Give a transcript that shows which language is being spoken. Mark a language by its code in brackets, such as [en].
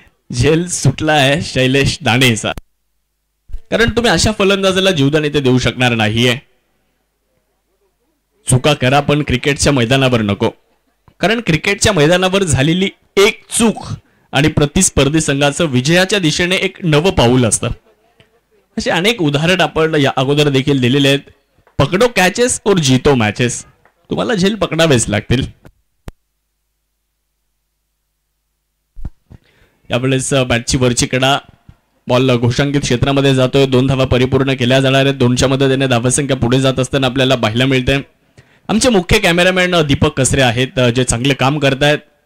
[mr] झेल सुटलाय शैलेश दाणेचा. कारण तुम्ही अशा फलंदाजाला जीवदान इथे देऊ शकणार नाहीये. चुका करा पण क्रिकेटच्या मैदानावर नको. कारण क्रिकेटच्या मैदानावर झालेली एक चूक आणि प्रतिस्पर्धी संघाचं विजयाच्या दिशेने एक नवं पाऊल असतं. असे अनेक उदाहरण आपण या अगोदर देखील दिलेले आहेत. [hi] पकडो कॅचेस और जीतो मॅचेस. [mr] तुम्हाला झेल पकडावेच लागतील. यावेळेस बॅटची वरची कडा, बॉल घोषांकित क्षेत्रामध्ये जातोय. 2 धावा परिपूर्ण केल्या जाणार आहेत. 2च्या मदतीने धावसंख्या पुढे जात असताना आपल्याला पाहायला मिळते. आमचे मुख्य कॅमेरामॅन दीपक कसरे आहेत, जे चांगले काम करतायत.